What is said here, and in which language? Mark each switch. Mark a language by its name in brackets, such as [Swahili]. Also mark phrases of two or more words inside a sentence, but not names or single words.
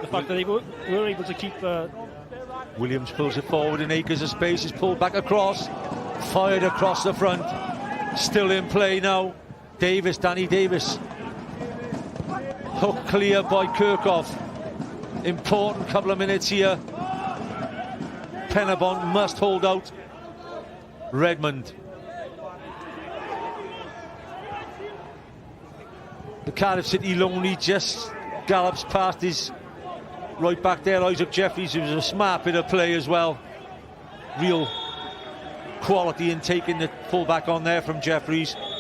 [English] The fact that they were able to keep Williams pulls it forward in acres of space, is pulled back across, fired across the front, still in play now. Davis, Danny Davis, hook clear by Kirkhoff. Important couple of minutes here. Pen-y-bont must hold out. Redmond. The Cardiff City lonely just gallops past his right back there, Isaac Jeffries, who was a smart bit of play as well. Real quality in taking the full-back on there from Jeffries.